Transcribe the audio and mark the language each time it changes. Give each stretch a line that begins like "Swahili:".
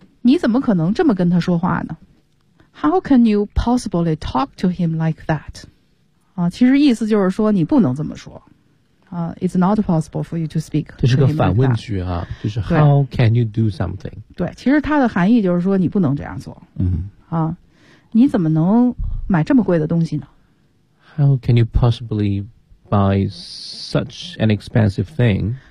Chinese: 你怎么可能这么跟他说话呢？
English: How can you possibly talk to him like that?
Chinese: 啊，其实意思就是说你不能这么说。
English: 啊， It's not possible for you to speak.
Chinese: 这是个反问句啊，就是
English: How can you do something?
Chinese: 对，其实它的含义就是说你不能这样做。嗯。啊，你怎么能买这么贵的东西呢？
English: How can you possibly buy such an expensive thing?